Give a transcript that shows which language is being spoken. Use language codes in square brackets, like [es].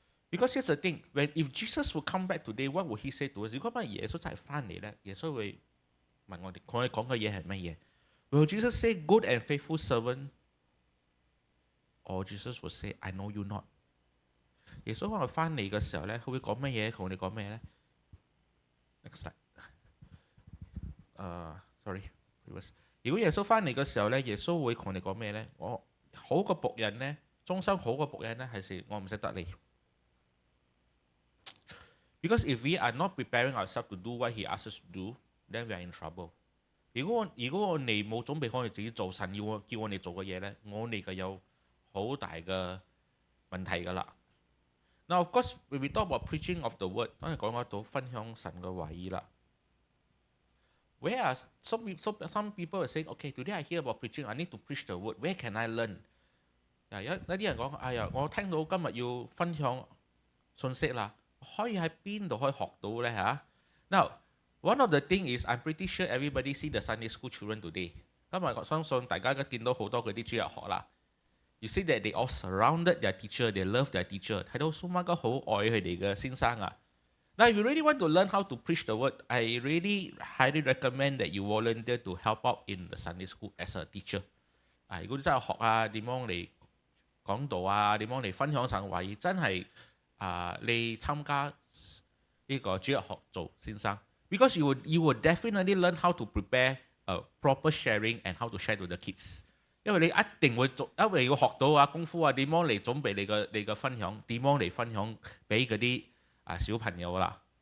[en] Because here's the thing, if Jesus will come back today, what would he say to us？ [yue] 如果乜耶穌真係翻嚟咧，耶穌會問我哋講嘅嘢係乜嘢 [en] ？Will Jesus say, "Good and faithful servant"？ Or Jesus will say, "I know you not"？ [yue] 耶穌可能翻嚟嘅時候咧，佢會講乜嘢？同我哋講咩咧 ？ [en] Next slide。 [yue] Sorry， 如果耶穌翻嚟嘅時候咧，耶穌會同我哋講咩咧？我好嘅僕人咧，終生好嘅僕人咧，係我唔識得你。 [en] Because if we are not preparing ourselves to do what He asks us to do, then we are in trouble。 [yue] 如果我哋冇準備好我哋自己做神要叫我哋做嘅嘢咧，我哋就有好大嘅問題㗎啦。 [en] Now of course, when we talk about preaching of the word， [yue] 當然講到分享神嘅話語啦。 [en] Whereas some people are saying, okay, today I hear about preaching, I need to preach the word. Where can I learn？ [yue] 有啲人講，哎呀，我聽到今日要分享信息啦。可以喺邊度可以學到咧嚇 [en] ？Now one of the thing is I'm pretty sure everybody see the Sunday school children today。 [yue] 今日我相信大家都見到好多嗰啲主日學啦。 [en] You see that they all surrounded their teacher, they love their teacher。 [yue] 睇到蘇媽哥好愛佢哋嘅先生啊。 [en] Now if you really want to learn how to preach the word, I really highly recommend that you volunteer to help out in the Sunday school as a teacher。 [yue] 如果你真係學啊，點樣嚟講道啊，點樣嚟分享神話語，真係〜你參加呢個主日學做先生 ， [en] because you will definitely learn how to prepare a proper sharing and how to share to the kids。 [yue] 因為你一定會做，因為要學到功夫點樣嚟準備你嘅分享，點樣嚟分享俾嗰啲小朋友啦。